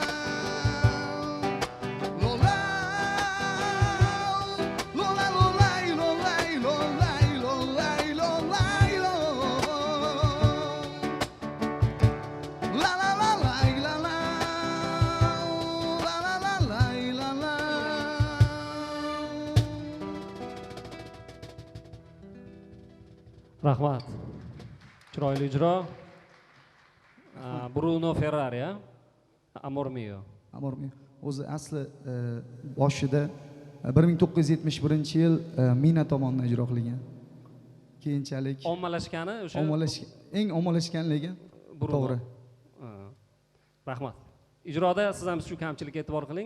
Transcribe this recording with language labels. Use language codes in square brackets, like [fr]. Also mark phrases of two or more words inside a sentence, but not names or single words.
[uz] Lola, Lola, Lola, Lola, Lola, Lola, Lola, la la la la la la, la la la la la la. Rahmat. Chiroyli ijro. Bruno Ferrari, ya? [it] Amor mio. Amor mio. [uz] O'zi asli boshida 1971-yil Mina tomonidan ijro qilingan. Keyinchalik Ommalashgani o'sha eng ommalashganligi Bruno. to'g'ri. Ha. Rahmat. Ijroda siz ham shu kamchilikka e'tibor qiling.